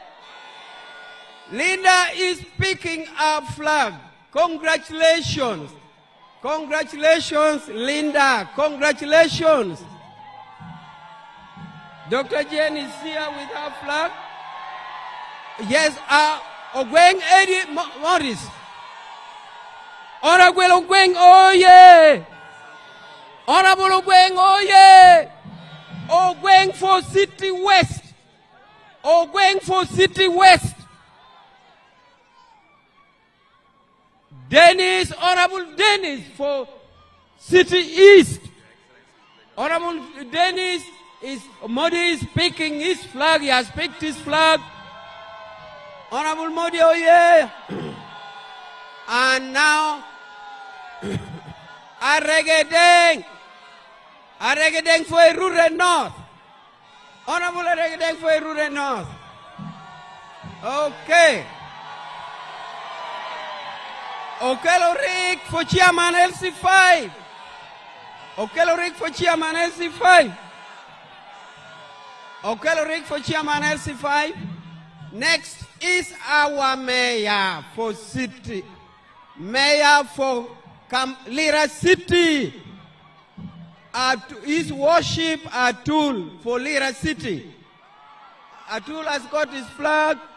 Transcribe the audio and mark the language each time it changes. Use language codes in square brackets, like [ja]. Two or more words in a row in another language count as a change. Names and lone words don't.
[en] Linda is picking up flag. Congratulations. Congratulations, Linda. Congratulations. Dr. Jane is here with her flag. Yes, Ogweng Eddie Morris. Honorable Ogweng, oye! Honorable Ogweng, oye! Ogweng for City West. Ogweng for City West. Dennis, Honorable Dennis for City East. Honorable Dennis Modi is picking his flag. He has picked his flag. Honorable Modi, oh yeah. And now, Aregedeng for Erute North. Honorable Aregedeng for Erute North. Okay. Okelorik for Chairman LC5. Okelorik for Chairman LC5. Okelorik for Chairman LC5. Next is our Mayor for City. Mayor for Lira City. His worship Atul for Lira City. Atul has got his flag.